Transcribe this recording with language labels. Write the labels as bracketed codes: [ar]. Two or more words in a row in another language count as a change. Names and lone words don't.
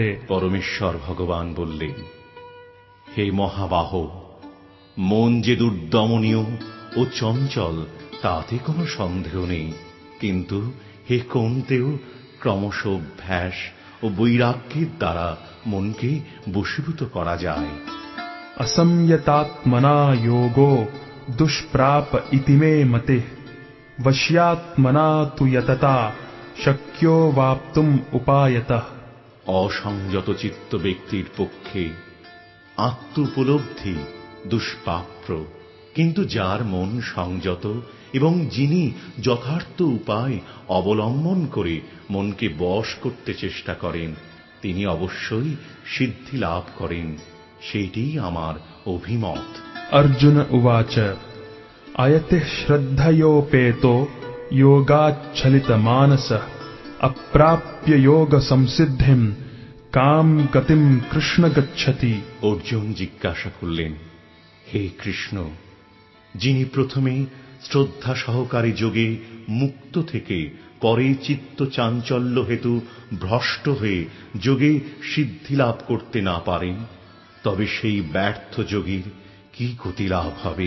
[bn] পরমেশ্বর ভগবান বললেন, হে মহাবাহ, মন যে দুর্দমনীয় ও চঞ্চল তাতে কোনো সন্দেহ নেই, কিন্তু হে কৌন্তেয়, ক্রমশ অভ্যাস ও বৈরাগ্যের দ্বারা মনকে বশীভূত করা যায়। [sa] असंयतात्मना योगो दुष्प्राप इति मे मतिः वश्यात्मना तु यतता शक्यो वाप्तुम उपायतः। [bn] অসংযত চিত্ত ব্যক্তির পক্ষে আত্ম উপলব্ধি দুষ্প্রাপ্য, কিন্তু যার মন সংযত এবং যিনি যথার্থ উপায় অবলম্বন করে মনকে বশ করতে চেষ্টা করেন, তিনি অবশ্যই সিদ্ধি লাভ করেন। সেটিই আমার অভিমত। [sa] अर्जुन उवाच अयतिः श्रद्धयोपेतो योगाच्छलितमानसः अप्राप्य योग संसिद्धिं काम गतिम कृष्ण गच्छति। [bn] অর্জুন জিজ্ঞাসা করলেন, হে কৃষ্ণ, যিনি প্রথমে শ্রদ্ধা সহকারী যোগে মুক্ত থেকে পরে চিত্ত চাঞ্চল্য হেতু ভ্রষ্ট হয়ে যোগে সিদ্ধি লাভ করতে না পারেন, তবে সেই ব্যর্থ যোগীর কি গতি লাভ হবে?